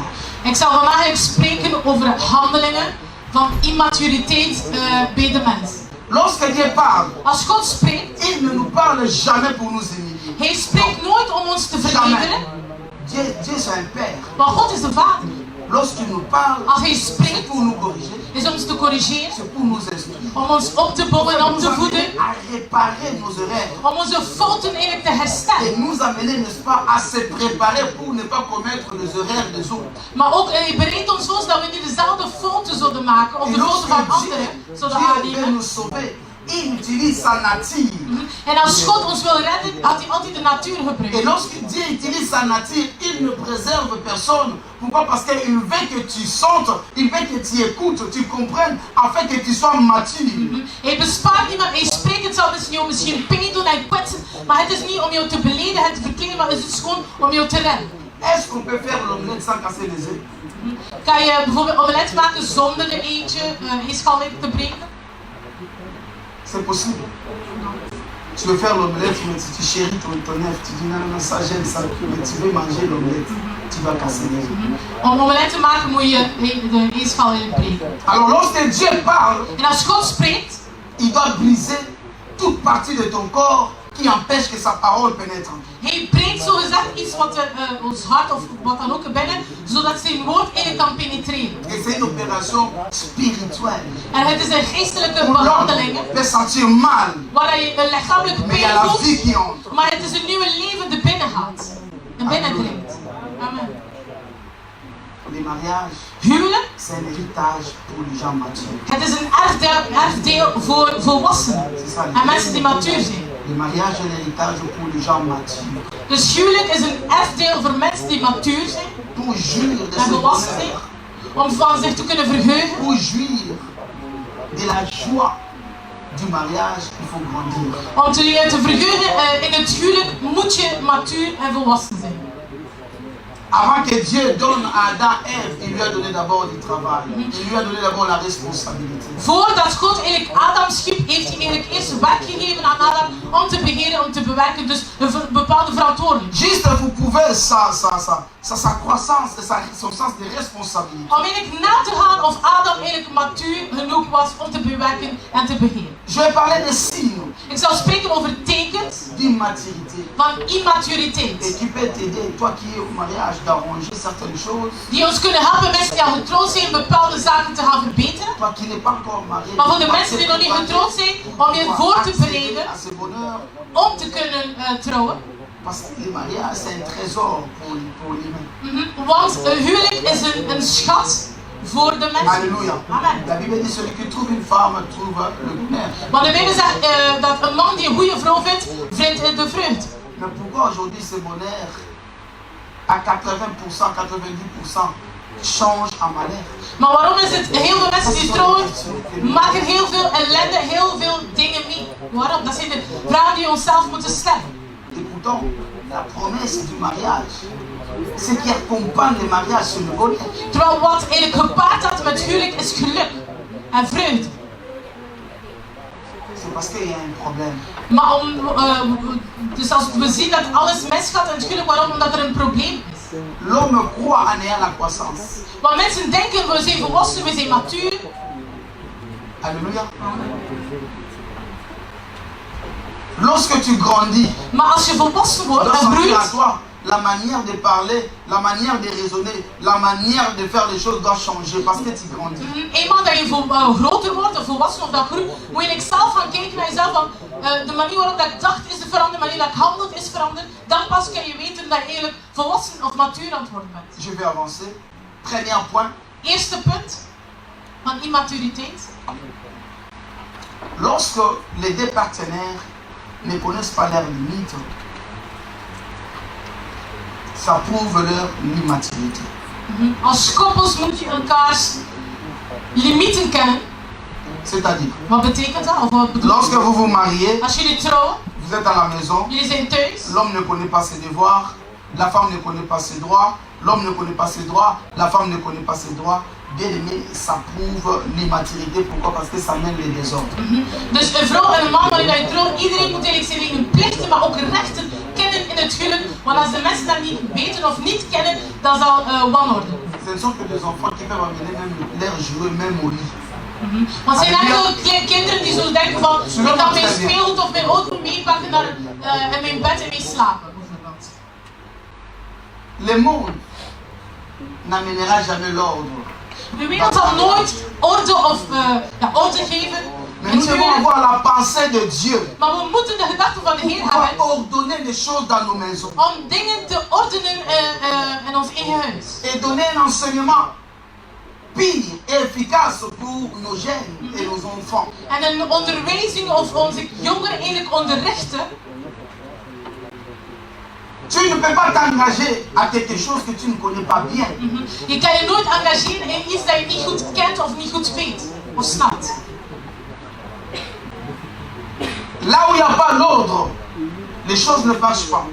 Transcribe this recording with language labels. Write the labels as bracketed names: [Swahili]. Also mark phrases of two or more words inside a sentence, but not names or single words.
[Dutch] Ik zal vandaag eigenlijk spreken over handelingen van immaturiteit bij de mens. [French] Lorsque Dieu parle, [Dutch] Als God spreekt, [French] il ne nous parle jamais pour nous humilier. [Dutch] Hij spreekt nooit om ons te [French] Jamais. [Dutch] vernederen, [French] Dieu c'est un père. [Dutch] maar God is de Vader. [French] Lorsqu'il nous parle, [Dutch] Als Hij [French] c'est [Dutch] spreekt, [French] pour nous corriger, [Dutch] is om ons te corrigeren, [French] c'est pour nous instruire. [Dutch] om ons op te bouwen en om [French] Nous [Dutch] te voeden, [French] amener à réparer nos erreurs. [Dutch] om onze fouten eigenlijk te [French] Et [Dutch] herstellen. [French] nous amener, n'est-ce pas, à se préparer pour ne pas commettre les erreurs des autres. [Dutch] Maar ook Hij bereidt ons voor dat we niet dezelfde fouten zouden maken, of [French] Et [Dutch] de fouten van [French] lorsque [Dutch] anderen zouden [French] Dieu veut [Dutch] aannemen. [French] nous sauver, il utilise sa nature. [Dutch] En als God ons wil redden, had Hij altijd de natuur [French] Et [Dutch] gebruikt. [French] lorsque Dieu utilise sa nature, il ne préserve personne. Pourquoi? Parce qu'il veut que tu sentes, il veut que tu écoutes, tu comprennes, afin que tu sois mature. [Dutch] Hij bespaart niemand, Hij spreekt, het zal misschien pijn doen en kwetsen, maar het is niet om jou te beledigen en te verkleden, maar het is gewoon om jou te redden. [French] Est-ce qu'on peut faire l'omelette sans casser les œufs? [Dutch] Kan je bijvoorbeeld omelet maken zonder een eentje, eetschalwijk te breken? [French] C'est possible. Tu veux faire l'omelette, mais tu chéris ton œuf, tu dis non, non, ça j'aime ça, mais tu veux manger l'omelette, tu vas casser les œufs. [Dutch] Om omelet te maken moet je de eetschalwijk breken. [French] Alors lorsque Dieu parle, [Dutch] En als God spreekt, [French] il doit briser toute partie de ton corps qui empêche que sa parole pénètre. [Dutch] Hij breekt zo gezegd iets wat ons hart of wat dan ook binnen, zodat zijn woord eigenlijk kan penetreren. [French] Et c'est une opération spirituelle. [Dutch] En het is een geestelijke [French] Où l'homme [Dutch] behandeling, [French] peut sentir mal, [Dutch] waar je een lichamelijke [French] mais il y a [Dutch] pijn [French] la vie [Dutch] voelt, [French] qui entre. [Dutch] maar het is een nieuwe leven die binnen gaat. En binnendringt. Amen. [French] Le mariage, [Dutch] Huwelijk, [French] c'est un héritage pour les gens matures. [Dutch] het is een erfdeel voor volwassenen en mensen die matuur zijn. [French] Le mariage est un héritage pour les gens matures. [Dutch] Dus huwelijk is een erfdeel voor mensen die matuur zijn [French] Pour jouir de [Dutch] en [French] ce [Dutch] volwassen zijn, [French] bonheur, [Dutch] om van zich te kunnen verheugen. [French] pour jouir de la joie du mariage, il faut grandir. [Dutch] Om te verheugen in het huwelijk moet je matuur en volwassen zijn. [French] Avant que Dieu donne à Adam et Ève, il lui a donné d'abord du travail. Il lui a donné d'abord la responsabilité. [Dutch] Voordat God eigenlijk Adam schiep, heeft hij eigenlijk eerst werk gegeven aan Adam om te beheren proberen om te bewerken. Dus een bepaalde verantwoordelijkheid. [French] Juste vous pouvez sa croissance et son sens de responsabilité. [Dutch] Om eigenlijk na te gaan of Adam eigenlijk matuur genoeg was om te bewerken en te beheren. [French] Je vais parler des signes [Dutch] Ik zal spreken over tekens [French] d'immaturité. [Dutch] van immaturiteit. [French] Et qui peut t'aider, toi qui es au mariage, d'arranger certaines choses. [Dutch] Die ons kunnen helpen, mensen die al getrouwd zijn, bepaalde zaken te gaan verbeteren. [French] Toi qui n'es pas encore marié. [Dutch] Maar voor de mensen die nog niet getrouwd zijn, om je voor te bereiden [French] à ce bonheur. [Dutch] om te kunnen trouwen. [French] Parce que le mariage, c'est un trésor pour l'humain. [Dutch] Want een huwelijk is een schat voor de mensen. [French] Alléluia. Amen. La Bible dit celui qui trouve une femme trouve le bonheur. [Dutch] Want de Bijbel zegt dat een man die een goede vrouw vindt, vindt de vreugde. [French] Mais pourquoi aujourd'hui ce bonheur à 80%, 90% change en malheur? [Dutch] Maar waarom is het heel veel mensen die trouwen, maken heel veel ellende, heel veel dingen mee? Waarom? Dat zijn de vragen die we onszelf moeten stellen. [French] Et pourtant, la promesse du mariage, ce qui accompagne le mariage, c'est le bonheur. [Dutch] Terwijl wat eigenlijk gepaard gaat met huwelijk is geluk en vreugde. [French] C'est parce qu'il y a un problème. [Dutch] Maar dus als we zien dat alles misgaat in het huwelijk, waarom? Omdat er een probleem is. [French] L'homme croit en ayant la croissance. [Dutch] Want mensen denken, we zijn volwassen, we zijn matuur. [French] Alléluia. Lorsque tu grandis, [Dutch] Maar als je volwassen wordt en [French] lorsque tu as [Dutch] groeit, [French] toi, la manière de parler, la manière de raisonner, la manière de faire les choses doit changer parce que tu grandis. [Dutch] eenmaal dat je groter wordt of volwassen of dat groeit, moet je zelf gaan kijken naar jezelf van de manier waarop dat ik dacht is veranderd, de manier dat ik handel is veranderd. Dan pas kan je weten dat je eigenlijk volwassen of matuur aan het worden bent. [French] Je vais avancer. Premier point. [Dutch] Eerste punt van immaturiteit. [French] Lorsque les deux partenaires ne connaissent pas leurs limites, ça prouve leur immaturité. [Dutch] Als koppels moet je elkaars limieten kennen. [French] C'est-à-dire, [Dutch] Wat betekent dat? Of wat bedoelt [French] lorsque vous vous mariez, [Dutch] Als jullie trouwen, [French] vous êtes à la maison, [Dutch] jullie zijn thuis. [French] l'homme ne connaît pas ses devoirs, la femme ne connaît pas ses droits, l'homme ne connaît pas ses droits, la femme ne connaît pas ses droits. Bien aimé, ça prouve l'immaturité. Pourquoi? Parce que ça mène les désordres. [Dutch] Dus een vrouw en een man, wanneer je trouwt, iedereen moet eigenlijk zijn eigen plichten, maar ook rechten kennen in het huwelijk. Want als de mensen dat niet weten of niet kennen, dan zal wanorde. [French] Ce ne sont que des enfants qui peuvent amener même leur jouet même au lit. [Dutch] Want zijn enkel kinderen die zullen denken van, ik kan mijn speelgoed of mijn auto meepakken naar in mijn bed en mee slapen, bijvoorbeeld. [French] Le monde n'amènera jamais l'ordre. [Dutch] De wereld zal nooit orde of orde geven. [French] Mais nous devons avoir la pensée de Dieu. [Dutch] Maar we moeten de gedachten van de Heer [French] On va [Dutch] hebben [French] ordonner des choses dans nos maisons. [Dutch] om dingen te ordenen in ons eigen huis. [French] Et donner un enseignement pire et efficace pour nos jeunes et nos enfants. [Dutch] En een onderwijzing of onze jongeren eigenlijk onderrichten. [French] Tu ne peux pas t'engager à quelque chose que tu ne connais pas bien. [Dutch] Je kan je nooit engageren in iets dat je niet goed kent of niet goed weet of snapt. [French] Là où il n'y a pas l'ordre, les choses ne marchent pas.